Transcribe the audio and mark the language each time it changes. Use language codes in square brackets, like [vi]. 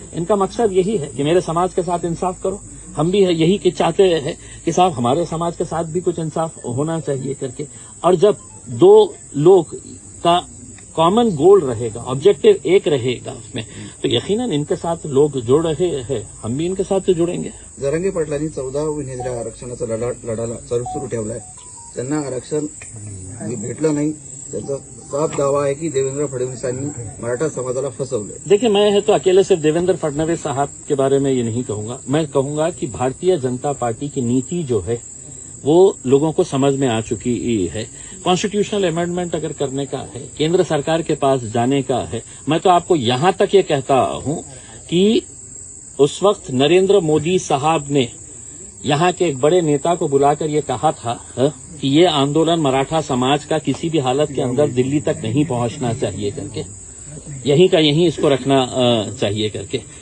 [hi] इनका मकसद यही है कि मेरे समाज के साथ इंसाफ करो। हम भी यही कि चाहते हैं कि साहब हमारे समाज के साथ भी कुछ इंसाफ होना चाहिए करके। और जब दो लोग का कॉमन गोल रहेगा, ऑब्जेक्टिव एक रहेगा उसमें, तो यकीनन इनके साथ लोग जुड़ रहे हैं, हम भी इनके साथ जुड़ेंगे। [mr] जरांगे पाटलांनी 14 विनेत्या आरक्षणाचा लढा सुरू ठेवलाय. त्यांना आरक्षण भेटलं नाही. त्यांचा साफ दावा आहे की देवेंद्र फडणवीसांनी मराठा समाजाला फसवले. [hi] देखिए, मैं है तो अकेले सिर्फ देवेंद्र फडणवीस साहब के बारे में ये नहीं कहूंगा। मैं कहूंगा कि भारतीय जनता पार्टी की नीति जो है वो लोगों को समझ में आ चुकी है। कॉन्स्टिट्यूशनल अमेंडमेंट अगर करने का है, केंद्र सरकार के पास जाने का है, मैं तो आपको यहां तक ये कहता हूं कि उस वक्त नरेंद्र मोदी साहब ने यहां के एक बड़े नेता को बुलाकर ये कहा था कि ये आंदोलन मराठा समाज का किसी भी हालत के अंदर दिल्ली तक नहीं पहुंचना चाहिए करके, यहीं का यहीं इसको रखना चाहिए करके।